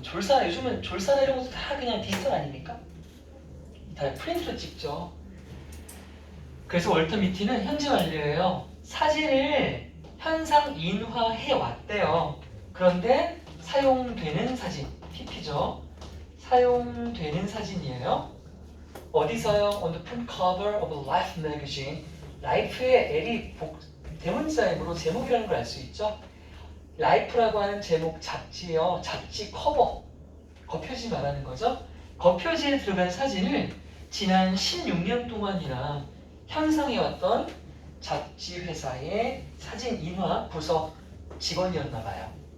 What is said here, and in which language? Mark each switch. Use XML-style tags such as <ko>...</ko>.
<ko>졸사 요즘은 졸사나 이런 것도 다 그냥 디지털 아닙니까? 다 프린트로 찍죠. 그래서 월터 미티는 현재 완료예요. 사진을 현상 인화해 왔대요. 그런데 사용되는 사진, PP죠. 사용되는 사진이에요. 어디서요?</ko> <en>On the front cover of a Life magazine.</en> <ko>라이프의 L이 대문자이므로 제목이라는 걸 알 수 있죠. 라이프라고 하는 제목 잡지요. 잡지 커버. 겉표지 말하는 거죠. 겉표지에 들어간 사진을 지난 16년 동안이나 현상해왔던 잡지 회사의 사진 인화 부서 직원이었나 봐요.</ko>